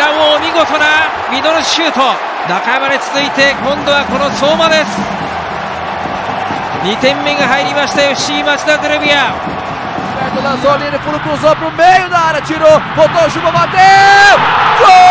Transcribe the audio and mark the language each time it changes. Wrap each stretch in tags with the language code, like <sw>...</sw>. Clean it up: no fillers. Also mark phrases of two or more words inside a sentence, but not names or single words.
<ja>らも見事なミドルシュート、中山に続いて今度はこの相馬です。2点目が入りました FC 町田ゼルビア。</ja> <pt>Lançou a linha, fundo, cruzou pro meio da área, tirou, botou o chuva, bateu! Gol!</pt>